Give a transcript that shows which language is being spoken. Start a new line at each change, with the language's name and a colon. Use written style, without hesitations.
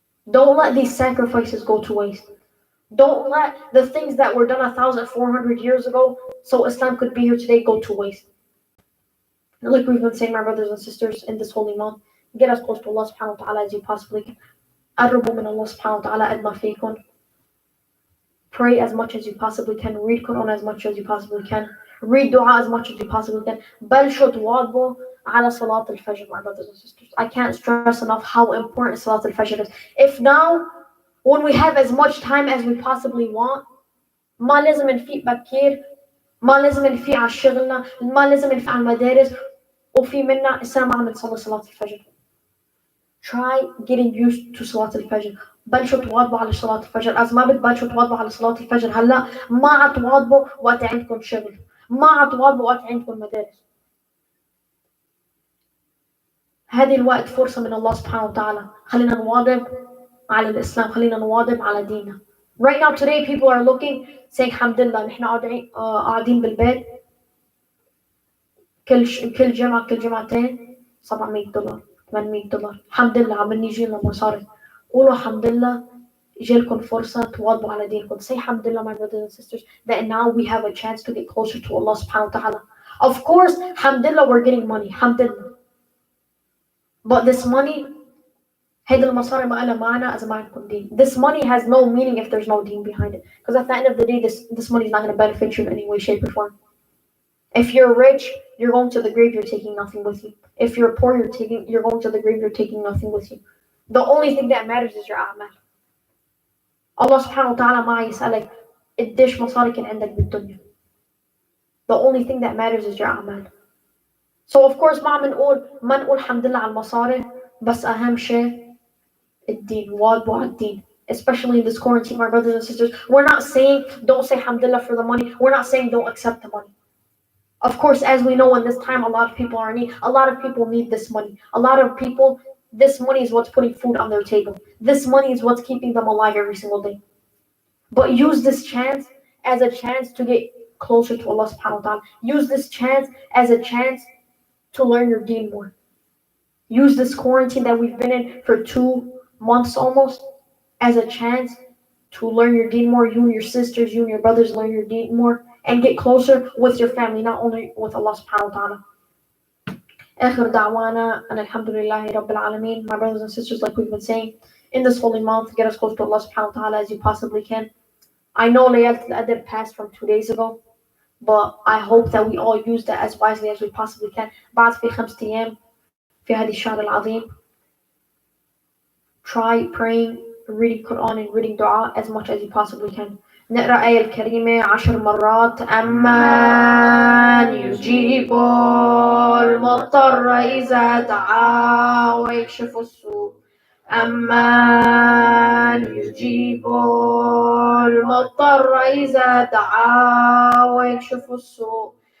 English: Don't let these sacrifices go to waste. Don't let the things that were done 1,400 years ago, so Islam could be here today, go to waste. And like we've been saying, my brothers and sisters, in this holy month, get as close to Allah subhanahu wa ta'ala as you possibly can.
Arabic: قربوا من الله سبحانه وتعالى قد ما فيكم.
English: Pray as much as you possibly can. Read Quran as much as you possibly can. Read dua as much as you possibly can.
Arabic: بلشوا تواظبوا على صلاة الفجر,
English: my brothers and sisters. I can't stress enough how important صلاة الفجر is. If now, when we have as much time as we possibly want,
Arabic: ما لازم نفيق بكير, ما لازم نفيق على شغلنا, ما لازم نفيق على المدارس, وفي منا السلام عم نصلي صلاة الفجر.
English: Try getting used to صلاة الفجر.
Arabic: بلشوا تواظبوا على صلاة الفجر. as ما بتبلشوا تواظبوا على صلاة الفجر هلا, ما عتواظبوا وقت عندكم شغل, ما عتواظبوا وقت عندكم مدارس. هذه الوقت فرصة من الله سبحانه وتعالى. خلينا نواظب على الإسلام, خلينا نواظب على ديننا.
English: Right now today people are looking, saying
Arabic: الحمد لله نحن قاعدين بالبيت, كل جمعة كل جمعتين $700 $800. الحمد لله عم نيجي لنا مصاري. قولوا الحمد لله جالكم فرصة تواظبوا على دينكم.
English: Say الحمد لله, my brothers and sisters, that now we have a chance to get closer to Allah subhanahu wa ta'ala. Of course, الحمد لله, we're getting money, الحمد لله. But this money,
Arabic: هيدا المصاري ما لها معنى إذا ما عندكم دين.
English: This money has no meaning if there's no deen behind it. Because at the end of the day, this money is not going to benefit you in any way, shape, or form. If you're rich, you're going to the grave, you're taking nothing with you. If you're poor, you're going to the grave, you're taking nothing with you. The only thing that matters is your أعمال.
Arabic: Allah subhanahu wa ta'ala ما يسألك قديش مصاري كان عندك بالدنيا.
English: The only thing that matters is your أعمال. So of course
Arabic: ما نقول الحمد لله على المصاري, بس أهم شيء الدين. واظبوا على الدين.
English: Especially in this quarantine, my brothers and sisters. We're not saying don't say alhamdulillah for the money. We're not saying don't accept the money. Of course, as we know in this time, a lot of people are in need. A lot of people need this money. A lot of people, this money is what's putting food on their table. This money is what's keeping them alive every single day. But use this chance as a chance to get closer to Allah subhanahu wa ta'ala. Use this chance as a chance to learn your deen more. Use this quarantine that we've been in for 2 months almost as a chance to learn your deen more. You and your sisters, you and your brothers learn your deen more and get closer with your family, not only with Allah subhanahu wa ta'ala.
Arabic: آخر دعوانا أن الحمد لله رب العالمين.
English: My brothers and sisters, like we've been saying, in this holy month, get as close to Allah subhanahu wa ta'ala as you possibly can. I know Laylat al-Adr passed from 2 days ago, but I hope that we all use that as wisely as we possibly can.
Arabic: بعد في 5 أيام في هذه الشهر العظيم.
English: Try praying, reading Quran and reading dua as much as you possibly can. نقرأ آية الكريمة 10 مرات. أمن يجيب المضطر إذا دعا ويكشف السوء. أمن يجيب المضطر إذا دعا ويكشف السوء.